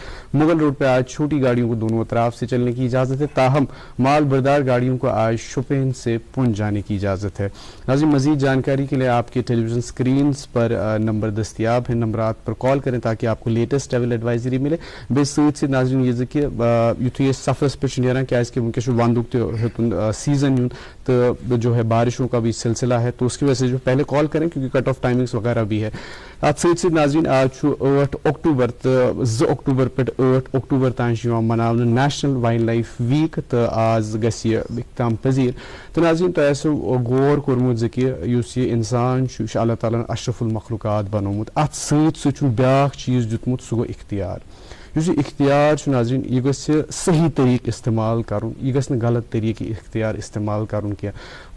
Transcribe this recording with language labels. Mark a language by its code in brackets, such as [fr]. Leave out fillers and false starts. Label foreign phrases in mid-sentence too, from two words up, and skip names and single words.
[ur] مغل روڈ پہ آج چھوٹی گاڑیوں کو دونوں اطراف سے چلنے کی اجازت ہے, تاہم مال بردار گاڑیوں کو آج شوپین سے پونچھ جانے کی اجازت ہے. ناظرین مزید جانکاری کے لیے آپ کے ٹیلی ویژن سکرینز پر نمبر دستیاب ہیں, نمبرات پر کال کریں تاکہ آپ کو [en] latest travel advisory [ur] ملے. [ks] بے سۭتۍ سۭتۍ ناظرین یہ کہ یُتھُے أسۍ سفرس پہ نیران کیازکہ ونکس چھُ ونٛدُک تہِ ہیوٚتُن سیزن یُن [ur] تو جو ہے بارشوں کا بھی سلسلہ ہے, تو اس کی وجہ سے جو پہلے کال کریں کیونکہ [en] cut off timings [ur] وغیرہ بھی ہے. [ks] ات سۭتۍ سۭتۍ ناظرین آج چھُ 8 اکتوبر تو 2 اکتوبر پہ 8 اکتوبر تام مناونہٕ [en] national wildlife week, [ks] تو آز گژھِ یہِ اختتام پذیر. تو ناظرین تۄہہِ آسیو غور کوٚرمُت زِ کہِ یُس یہِ اِنسان چھُ یہِ چھُ اللہ تعالیٰ ہن اشرف المخلوقات بنومُت, اتھ سۭتۍ سۭتۍ چھُن بیٛاکھ چیٖز دیُتمُت سُہ گوٚو اختیار. یُس یہِ اختیار چھُ ناظرین یہِ گژھِ صحیح طریقہٕ استعمال کرُن, یہِ گژھِ نہٕ غلط طریقہٕ اختیار استعمال کرُن کینٛہہ.